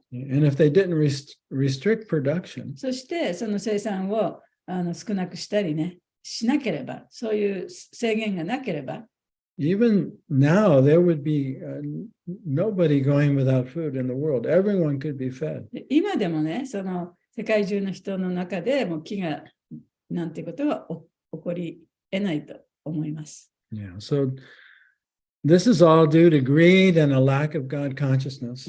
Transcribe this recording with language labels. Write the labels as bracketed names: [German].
[English] And if they didn't restrict production, [Japanese] そしてその生産を少なくしたりね、しなければ、そういう制限がなければ、 [English] even now there would be nobody going without food in the world. Everyone could be fed. [Japanese] で今でもね、世界中の人の中でも飢餓なんていうことは起こり得ないと思います。 [English] Yeah. So this is all due to greed and a lack of God consciousness.